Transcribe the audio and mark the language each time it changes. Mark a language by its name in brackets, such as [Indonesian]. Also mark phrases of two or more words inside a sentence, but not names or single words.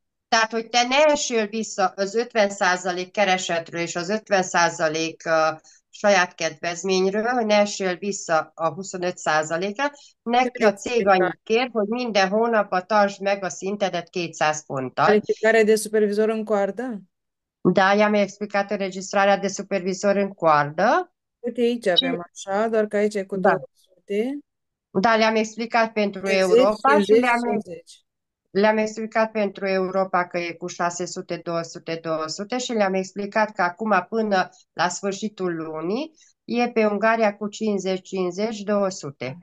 [Hungarian] Tehát, hogy te ne essél vissza az 50% keresetről és az 50% saját kedvezményről, hogy ne essél vissza a 25%-ra. Neki a cég annyit kér, hogy minden hónapban tartsd meg a szintedet 200 ponttal. [Romanian] Calificare de supervisor în coardă? Da, i-am explicat înregistrarea de supervisor în coardă. Uite, aici avem așa, doar că aici e cu Da, 200, da, le-am explicat pentru 60, Europa și 50, 60. le-am explicat pentru Europa că e cu 600, 200, 200 și le-am explicat că acum până la sfârșitul lunii e pe Ungaria cu 50, 50, 200.